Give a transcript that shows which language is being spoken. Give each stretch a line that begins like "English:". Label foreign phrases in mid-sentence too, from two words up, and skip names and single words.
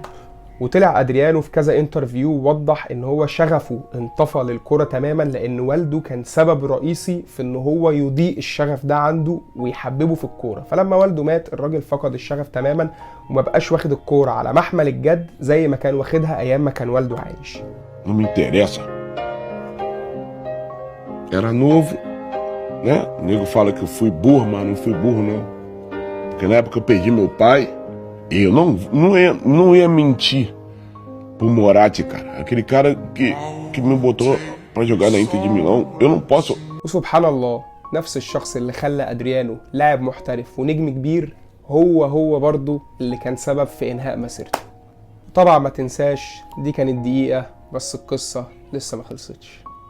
Arabic: وطلع ادريانو في كذا انترفيو ووضح ان هو شغفه انطفى للكرة تماما، لان والده كان سبب رئيسي في ان هو يضيء الشغف ده عنده ويحببه في الكورة. فلما والده مات الراجل فقد الشغف تماما وما بقاش واخد الكورة على محمل الجد زي ما كان واخدها ايام ما كان والده عايش.
Portuguese: Não me interessa. Era novo, né? O nego fala que eu fui burro, mas não fui burro não. Porque na época eu perdi meu pai. E eu não ia mentir pro Moratti, cara. Aquele cara que me botou pra jogar na Inter de Milão, eu não posso.
Arabic: وسبحان الله، نفس الشخص اللي خلى ادريانو لاعب محترف ونجم كبير هو برضه اللي كان سبب في انهاء مسيرته. طبعا ما تنساش دي كانت دقيقة بس، القصة لسه ما خلصتش.